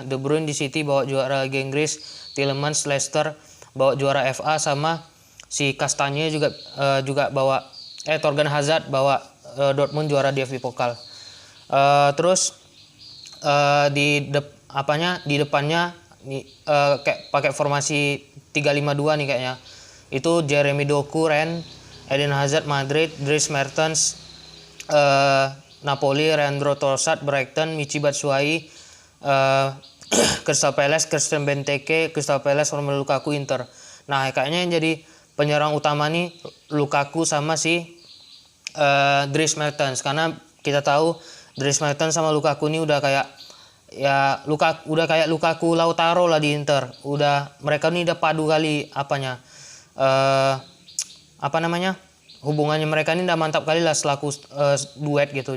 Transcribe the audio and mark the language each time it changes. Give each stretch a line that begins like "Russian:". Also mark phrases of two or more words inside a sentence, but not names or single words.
Indonesian: De Bruyne di City bawa juara Liga Inggris, Tielemans Leicester bawa juara FA, sama si Kastanye juga bawa Torgan Hazard bawa Dortmund juara DFB Pokal. Terus di depannya kayak pakai formasi 3-5-2 nih kayaknya. Itu Jeremy Doku Rennes, Eden Hazard Madrid, Dries Mertens Napoli, Leandro Trossard Brighton, Michy Batshuayi Crystal Palace, Christian Benteke Crystal Palace, Romelu Lukaku Inter. Nah kayaknya yang jadi penyerang utama nih Lukaku sama si Dries Mertens, karena kita tahu Dries Mertens sama Lukaku ini udah kayak Lukaku Lautaro lah di Inter. Mereka ini udah padu kali hubungannya mereka ini udah mantap kali lah selaku duet gitu.